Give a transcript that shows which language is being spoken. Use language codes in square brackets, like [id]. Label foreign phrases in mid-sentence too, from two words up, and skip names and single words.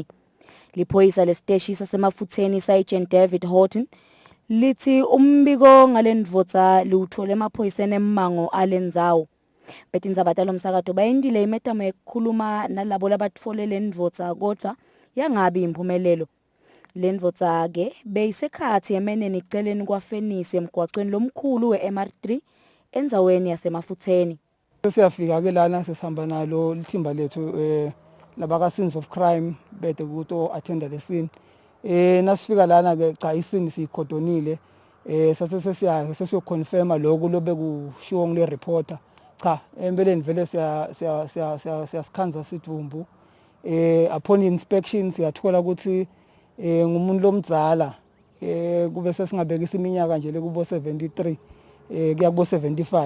[ss] Liphoyisa lesiteshi sasemafutseni Sergeant David Houghton lithi umbiko ngalendvodza liwuthole emaphoyiseni emmango alendzawo. Betindzaba talomsakato bayindile imetamo yekukhuluma nalabo labatfole lendvodza kodwa yangabi imphumelelo. Lendvodza ke beyisekhathi yemeneni iceleni kwafenisi emgwaqweni lomkhulu we-MR3 endzaweni yasemafutheni. Siyafika ke lana sesihamba nalo lithimba lethu labaka [en] scenes of crime [ss] bede kuto attenda le scene. Nasifika lana ke cha isini sikhodonile sase sesiyoconfirma lokho lobe kushiwo ngile reporter. Cha empeleni vele siyasikhanza sidumbu. [en] Upon inspection [ss] siyathola ukuthi ngumuntu lomdzala kube sesingabekisa iminyaka nje lekubo 73 kuya kubo 75.